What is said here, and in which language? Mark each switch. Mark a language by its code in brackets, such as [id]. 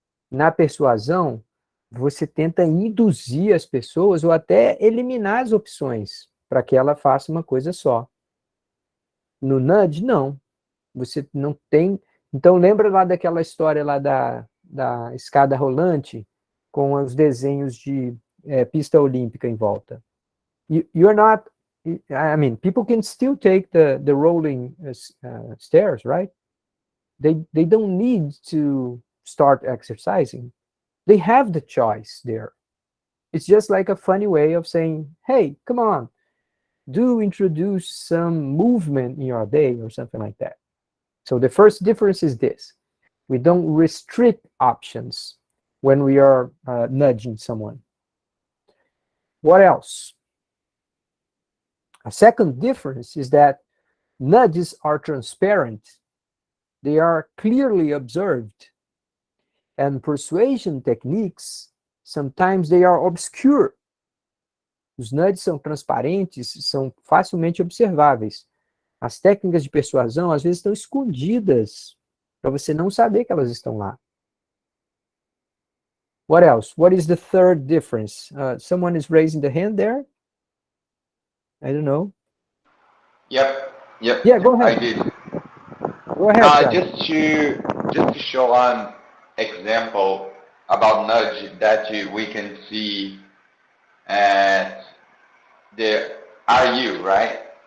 [pt] Na persuasão, você tenta induzir as pessoas ou até eliminar as opções para que ela faça uma coisa só. No nudge, não. Você não tem... Então, lembra lá daquela história lá da escada rolante com os desenhos de pista olímpica em volta. [en] You're not... I mean, people can still take the rolling stairs, right? They don't need to start exercising. They have the choice there. It's just like a funny way of saying, hey, come on, do introduce some movement in your day or something like that. So the first difference is this. We don't restrict options when we are nudging someone. What else? A second difference is that nudges are transparent. They are clearly observed. And persuasion techniques, sometimes they are obscure. [pt] Os nudges são transparentes, são facilmente observáveis. As técnicas de persuasão, às vezes, estão escondidas, para você não saber que elas estão lá. [en] What else? What is the third difference? Someone is raising the hand there? I don't know. Yep. Yeah, go ahead. I did. Go ahead, Thiago. Just to show an example about nudge that we can see at the RU, right?